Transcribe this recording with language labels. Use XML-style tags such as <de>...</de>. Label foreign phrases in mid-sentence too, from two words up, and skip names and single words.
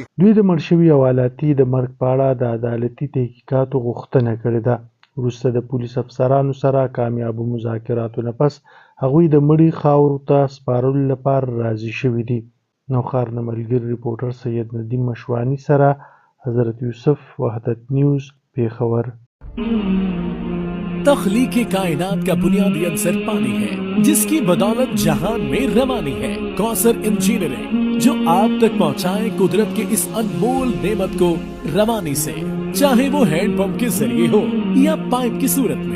<ps>دوی د مړ شوي حوالاتي د مرګ په اړه د عدالتي تحقیقاتو غوښتنه کړې ده. وروسته د پولیس افسرانو سره کامیابو مذاکراتو نه پس هغوی د مړي خاورو ته سپارلو لپاره راضي شوي دي. نوخار نه ملګري ریپورټر سید ندیم مشوانی سره حضرت یوسف، وحدت نیوز، پیښور.</ps> <ur>تخلیق کائنات کا بنیادی عنصر پانی ہے، جس کی بدولت جہان میں روانی ہے. کوثر انجینئرنگ جو آپ تک پہنچائے قدرت کے اس انمول نعمت کو روانی سے، چاہے وہ ہینڈپمپ کے ذریعے ہو یا پائپ کی صورت میں.</ur>